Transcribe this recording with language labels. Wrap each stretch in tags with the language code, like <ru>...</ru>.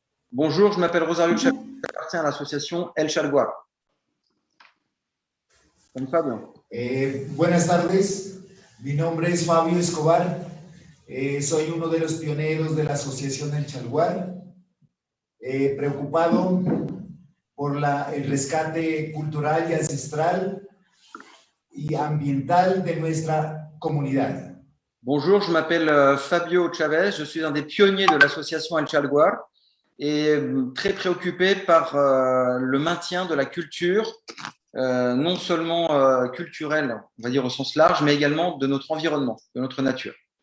<fr>Bonjour, je m'appelle Rosario Chapués, j'appartiens à l'association El Chalguar.</fr> <es>Con Fabio. Buenas tardes, mi nombre es Fabio Escobar, soy uno de los pioneros de la asociación El Chalguar, preocupado por el rescate cultural y ancestral y ambiental de nuestra comunidad.</es> <fr>Bonjour, je m'appelle Fabio Chavez, je suis un des pionniers de l'association El Chalguar et très préoccupé par le maintien de la culture, non seulement culturelle, on va dire au sens large, mais également de notre environnement, de notre nature.</fr>